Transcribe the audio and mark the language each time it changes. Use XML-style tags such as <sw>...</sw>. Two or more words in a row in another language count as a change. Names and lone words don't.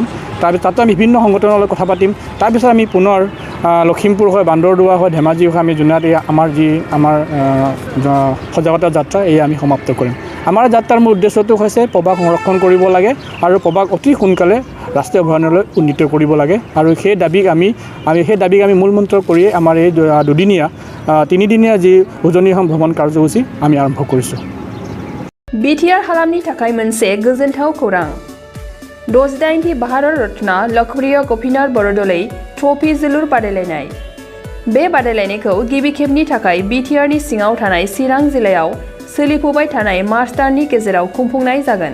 <as>তাৰপিছত তাতো আমি বিভিন্ন সংগঠনৰ লগত কথা পাতিম। তাৰপিছত আমি পুনৰ লখিমপুৰ হৈ বান্দৰদুৱা হৈ ধেমাজি হৈ আমি জোনাইত আমাৰ সজাগতা যাত্ৰা এই আমি সমাপ্ত কৰিম। আমাৰ যাত্ৰাৰ মূল উদ্দেশ্যটো হৈছে পবাক সংৰক্ষণ কৰিব লাগে আৰু পবাক অতি সোনকালে ৰাষ্ট্ৰীয় অভয়াৰণ্যলৈ উন্নীত কৰিব লাগে আৰু সেই দাবীক আমি মূল মন্ত্ৰ কৰি আমাৰ এই 3দিনীয়া যি উজনি অসম ভ্ৰমণ কাৰ্যসূচী আমি আৰম্ভ কৰিছোঁ।</as> <brx>बिटिआर हालामनि थाखाय मोनसे गोजोनथाव खौरां। 68थि भारत रत्न लकप्रिय गपिनाथ बरदलै ट्रफी जोलुर बादायलायनाय। बे बादायलायनायखौ गिबि खेबनि थाखाय बिटिआरनि सिङाव थानाय चिरां जिल्लायाव सोलिफुबाय थानाय मार्च दाननि गेजेराव खुंफुंनाय जागोन।</brx>